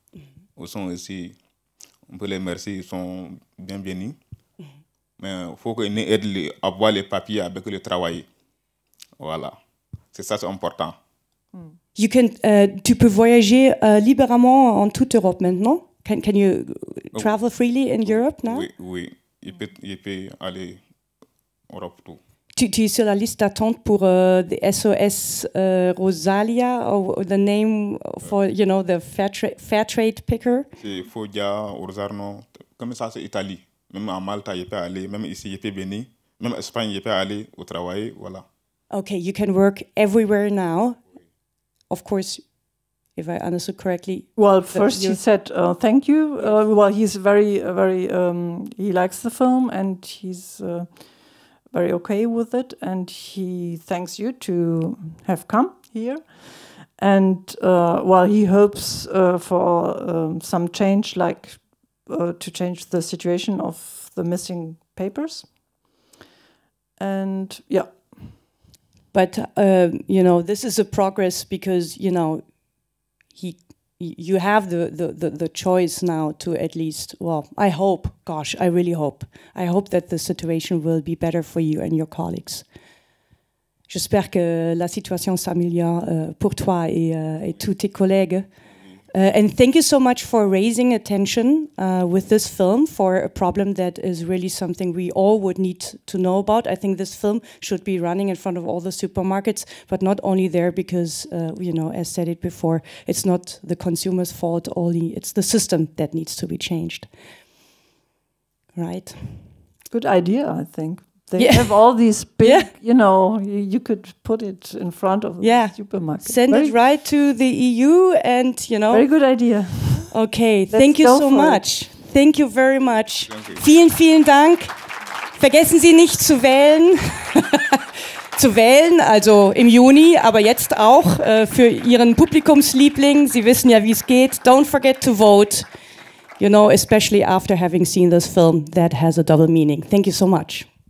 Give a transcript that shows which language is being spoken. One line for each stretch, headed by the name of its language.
French: Ils sont ici. On peut les remercier, ils sont bienvenus. Mais il faut qu'ils aident à voir les papiers avec le travail. Voilà. C'est ça, c'est important. Tu peux voyager librement en toute Europe maintenant?
English: Can you travel freely in Europe now?
French: Oui. Il peut aller en Europe tout. Tu es sur la liste d'attente pour
English: the SOS Rosalia, or the name for, the fair trade picker?
French: C'est Foggia, Rosarno, comme ça c'est Italie. Même à Malta, il peut aller, même ici, il peut venir. Même en Espagne, il peut aller au travail, voilà.
English: Okay, you can work everywhere now. Of course, if I understood correctly. Well, first he said thank you. Well, he's very, very, he likes the film and he's very okay with it. And he thanks you to have come here. And, he hopes for some change, like to change the situation of the missing papers. And, yeah. But, this is a progress because, you have the choice now to at least, I hope, I really hope. I hope that the situation will be better for you and your colleagues.
French: J'espère que la situation s'améliore pour toi et tous tes collègues.
English: And thank you so much for raising attention with this film for a problem that is really something we all would need to know about. I think this film should be running in front of all the supermarkets, but not only there because, as said it before, it's not the consumer's fault only, it's the system that needs to be changed. Right? Good idea, I think. They have all these big, you could put it in front of the supermarket. Send it right to the EU and, Very good idea. Okay, thank you so much. Thank you very much.
German: Vielen, vielen Dank. Vergessen Sie nicht zu wählen. Zu wählen, also im Juni, aber jetzt auch für Ihren Publikumsliebling. Sie wissen ja, wie es geht.
English: Don't forget to vote. Especially after having seen this film that has a double meaning. Thank you so much.